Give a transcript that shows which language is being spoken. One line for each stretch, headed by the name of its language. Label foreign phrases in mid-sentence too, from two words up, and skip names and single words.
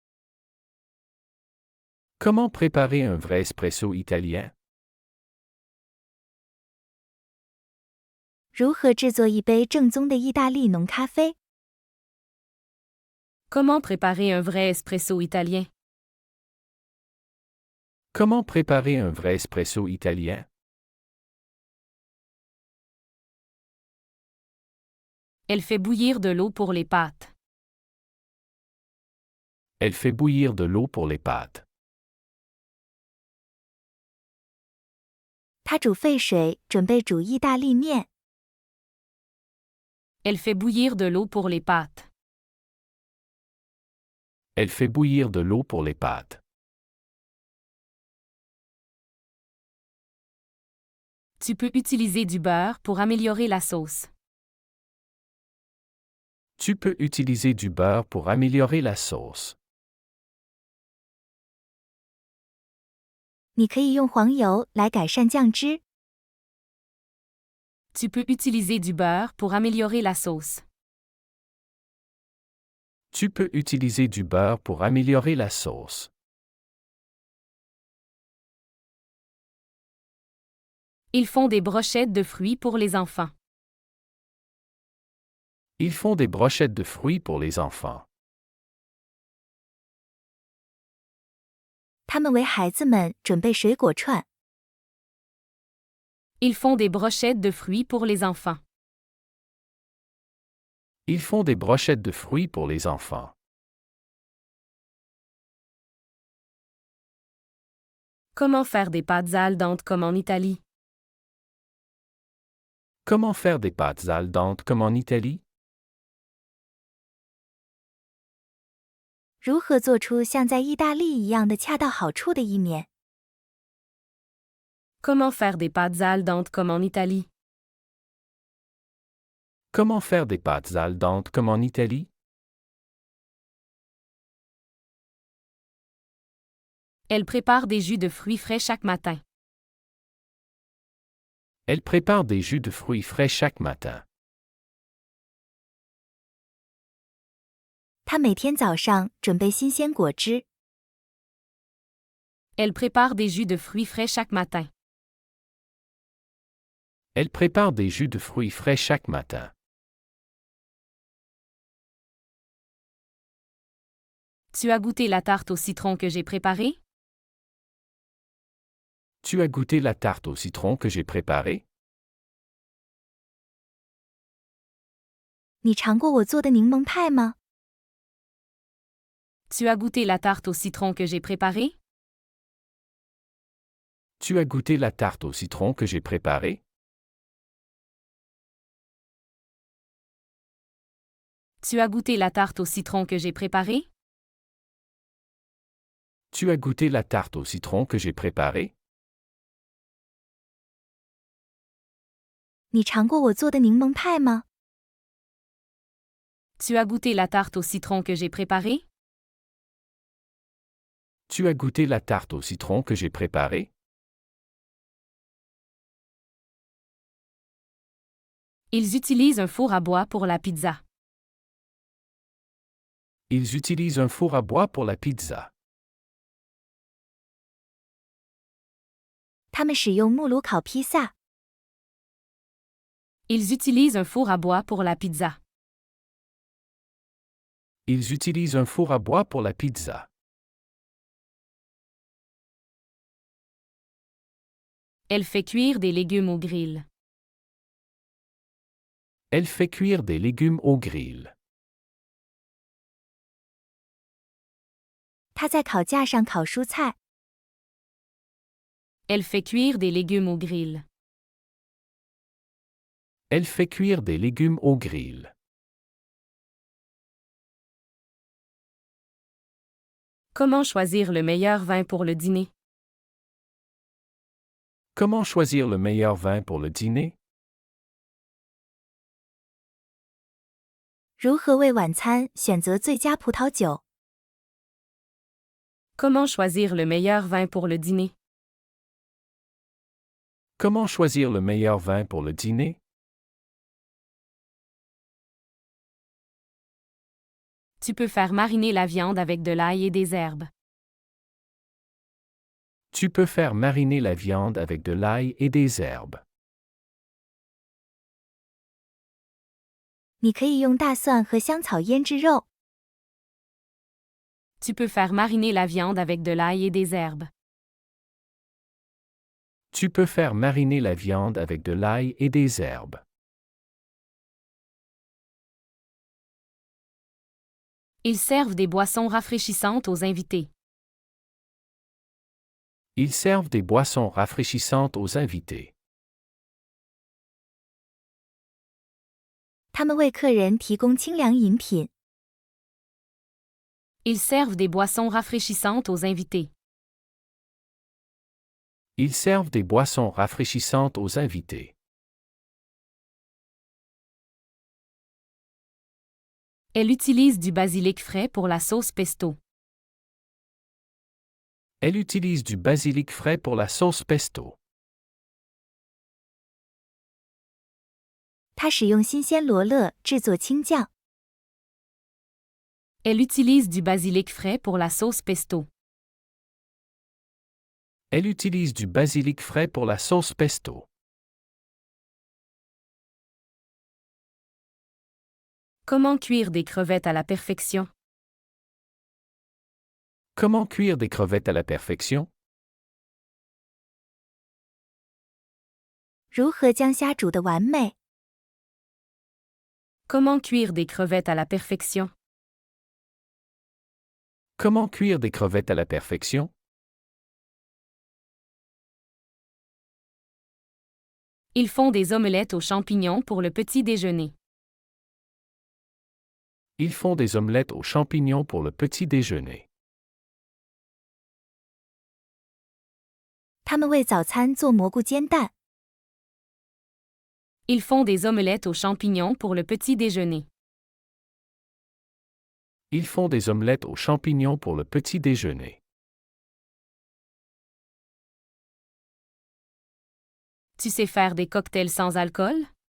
French: Comment préparer un vrai espresso italien?
Chinese: 如何制作一杯正宗的意大利浓咖啡？
French: Comment préparer un vrai espresso italien? Comment préparer un vrai espresso italien? Elle fait bouillir de l'eau pour les pâtes. Elle fait bouillir de l'eau pour les pâtes.
Chinese: 她煮沸水，准备煮意大利面。
French: Elle fait bouillir de l'eau pour les pâtes. Elle fait bouillir de l'eau pour les pâtes. Tu peux utiliser du beurre pour améliorer la sauce. Tu peux utiliser du beurre pour améliorer la sauce.
Chinese: 你可以用黄油来改善酱汁。
French: Tu peux utiliser du beurre pour améliorer la sauce. Tu peux utiliser du beurre pour améliorer la sauce. Ils font des brochettes de fruits pour les enfants. Ils font des brochettes de fruits pour les enfants.
Chinese: 他们为孩子们准备水果串。
French: Ils font des brochettes de fruits pour les enfants. Ils font des brochettes de fruits pour les enfants. Comment faire des pâtes
Italian: al dente
French: comme en Italie? Comment faire des pâtes
Italian: al dente
French: comme en Italie?
Chinese: 如何做出像在意大利一样的恰到好处的意面？
French: Comment faire des pâtes
Italian: al dente
French: comme en Italie? Comment faire des pâtes
Italian: al dente
French: comme en Italie? Elle prépare des jus de fruits frais chaque matin. Elle prépare des jus de fruits frais chaque matin.
Chinese: 她每天早上准备新鲜果汁。
French: Elle prépare des jus de fruits frais chaque matin. Elle prépare des jus de fruits frais chaque matin. Tu as goûté la tarte au citron que j'ai préparée? Tu as goûté la tarte au citron que j'ai préparée?
Chinese: 你尝过我做的柠檬派吗？
French: Tu as goûté la tarte au citron que j'ai préparée? Tu as goûté la tarte au citron que j'ai préparée? Tu as goûté la tarte au citron que j'ai préparée? Tu as goûté la tarte au citron que j'ai préparée?
Chinese: 你尝过我做的柠檬派吗？
French: Tu as goûté la tarte au citron que j'ai préparée? Tu as goûté la tarte au citron que j'ai préparée? Ils utilisent un four à bois pour la pizza. Ils utilisent un four à bois pour la pizza.
Chinese: 他们使用木炉烤披萨。
French: Ils utilisent un four à bois pour la pizza. Ils utilisent un four à bois pour la pizza. Elle fait cuire des légumes au grill. Elle fait cuire des légumes au grill.
Chinese: 他在烤架上烤蔬菜。
French: Elle fait cuire des légumes au grill. Elle fait cuire des légumes au grill. Comment choisir le meilleur vin pour le dîner? Comment choisir le meilleur vin pour le dîner?
Chinese: 如何为晚餐选择最佳葡萄酒？
French: Comment choisir le meilleur vin pour le dîner? Comment choisir le meilleur vin pour le dîner? Tu peux faire mariner la viande avec de l'ail et des herbes. Tu peux faire mariner la viande avec de l'ail et des herbes.
Chinese: 你可以用大蒜和香草腌制肉。
French: Tu peux faire mariner la viande avec de l'ail et des herbes. Tu peux faire mariner la viande avec de l'ail et des herbes. Ils servent des boissons rafraîchissantes aux invités. Ils servent des boissons rafraîchissantes aux invités.
Chinese: 他们为客人提供清凉饮品。
French: Ils servent des boissons rafraîchissantes aux invités. Ils servent des boissons rafraîchissantes aux invités. Elle utilise du basilic frais pour la sauce pesto. Elle utilise du basilic frais pour la sauce pesto.
Chinese: 他使用新鲜罗勒制作青酱。
French: Elle utilise du basilic frais pour la sauce pesto. Elle utilise du basilic frais pour la sauce pesto. Comment cuire des crevettes à la perfection? Comment cuire des crevettes à la perfection?
Chinese: 如何将虾煮得完美？
French: Comment cuire des crevettes à la perfection? Comment cuire des crevettes à la perfection? Ils font des omelettes aux champignons pour le petit déjeuner. Ils font des omelettes aux champignons pour le petit déjeuner.
Chinese: 他们为早餐做蘑菇煎蛋。
French: Ils font des omelettes aux champignons pour le petit déjeuner. Ils font des omelettes aux champignons pour le petit déjeuner. Tu sais faire des cocktails sans alcool?